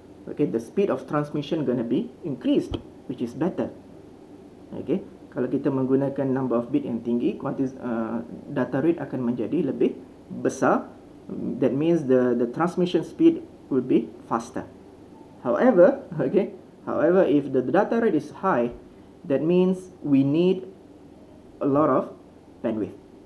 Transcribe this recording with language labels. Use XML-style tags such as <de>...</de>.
<en>Okay, the speed of transmission gonna be increased, which is better.</en> <ms>Okay, kalau kita menggunakan number of bit yang tinggi, data rate akan menjadi lebih besar.</ms> <en>That means the transmission speed will be faster. However, if the data rate is high, that means we need a lot of bandwidth.</en>